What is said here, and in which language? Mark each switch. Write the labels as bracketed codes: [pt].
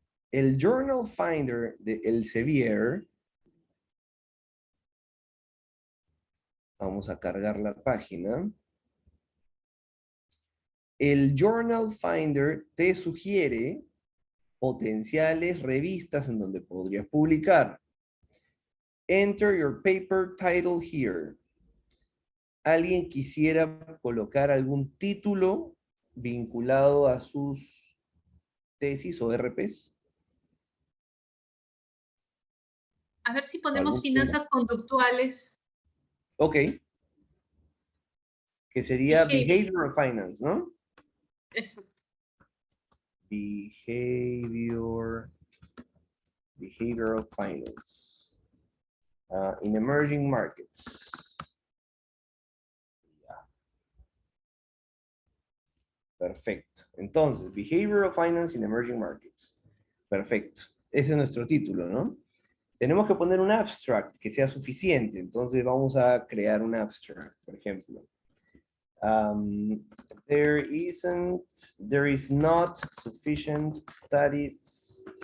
[es] El Journal Finder de Elsevier, vamos a cargar la página. El Journal Finder te sugiere potenciales revistas en donde podrías publicar. [en] Enter your paper title here. [es] ¿Alguien quisiera colocar algún título vinculado a sus tesis o RPs? A ver si ponemos finanzas conductuales. Ok. Que sería Behavioral Finance, ¿no? Exacto. [en] Behavioral Finance. In emerging markets. [es] Perfecto. Entonces, [en] Behavioral Finance in Emerging Markets. [es] Perfecto. Ese es nuestro título, ¿no? Tenemos que poner un abstract que sea suficiente. Entonces vamos a crear un abstract, por ejemplo. [en] There is not sufficient studies